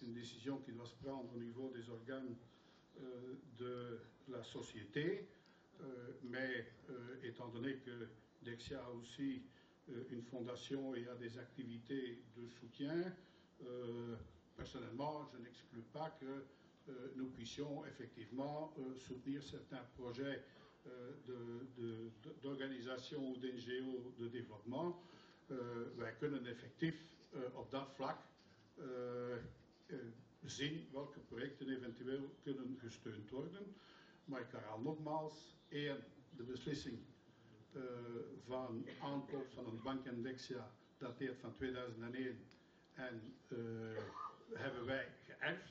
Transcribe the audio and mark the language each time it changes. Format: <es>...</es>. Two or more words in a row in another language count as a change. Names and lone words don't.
<fr>une décision qui doit se prendre au niveau des organes de la société, mais étant donné que Dexia a aussi une fondation et a des activités de soutien, personnellement, je n'exclus pas que nous puissions effectivement soutenir certains projets d'organisation ou d'NGO de développement.</fr> <nl>Wij kunnen effectief op dat vlak zien welke projecten eventueel kunnen gesteund worden. Maar ik herhaal nogmaals, de beslissing van aankoop van een bank in Dexia dateert van 2001 en hebben wij geërfd.</nl>